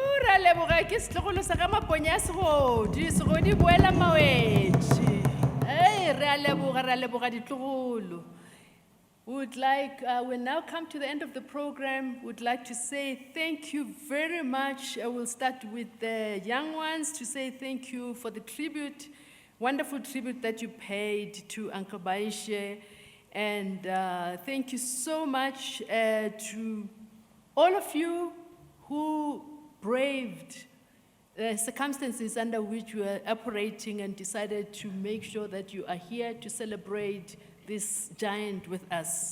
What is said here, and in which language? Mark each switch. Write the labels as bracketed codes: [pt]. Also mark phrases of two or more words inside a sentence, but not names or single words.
[nso] ra leboga ke setlogolo sa ga Maponya Segodi boela mawetši. Hey, re a leboga ditlogolo. [en] Would like, we now come to the end of the program. Would like to say thank you very much. I will start with the young ones to say thank you for the tribute, wonderful tribute that you paid to Uncle Maishe. And thank you so much to all of you who braved the circumstances under which we are operating and decided to make sure that you are here to celebrate this giant with us.